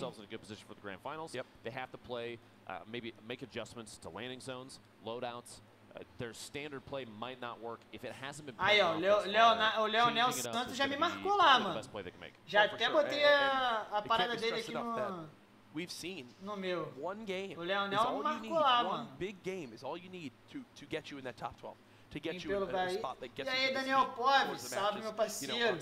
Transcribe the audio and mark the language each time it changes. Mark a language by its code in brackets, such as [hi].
[en] For the grand finals, they have to play, maybe make adjustments to landing zones, loadouts. Their standard play might not work if it hasn't been. [pt] Aí, ó, o Leonel Santos já me marcou lá, mano. Já até botei a parada dele aqui no meu. O Leonel me marcou lá, mano. [en] Big game is all you need to get you in that top 12. To get you in a spot that gets you. [pt] E aí, Daniel Pove, salve, meu parceiro.